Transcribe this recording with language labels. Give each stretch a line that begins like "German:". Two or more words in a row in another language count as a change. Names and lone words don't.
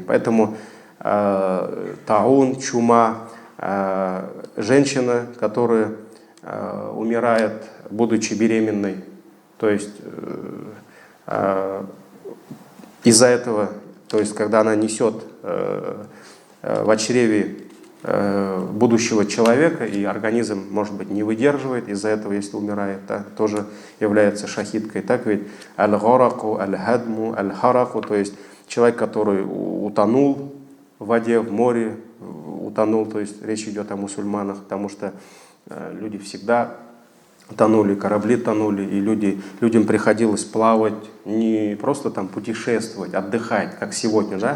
Russian: Поэтому таун, чума, женщина, которая умирает, будучи беременной, то есть из-за этого, то есть когда она несет в чреве будущего человека, и организм, может быть, не выдерживает, из-за этого, если умирает, да, тоже является шахидкой. Так ведь
Arabic: الغرق، الهدم، الحرق,
Russian: то есть человек, который утонул в воде, в море, утонул, то есть речь идет о мусульманах, потому что люди всегда тонули, корабли тонули, и людям приходилось плавать, не просто там путешествовать, отдыхать, как сегодня, да?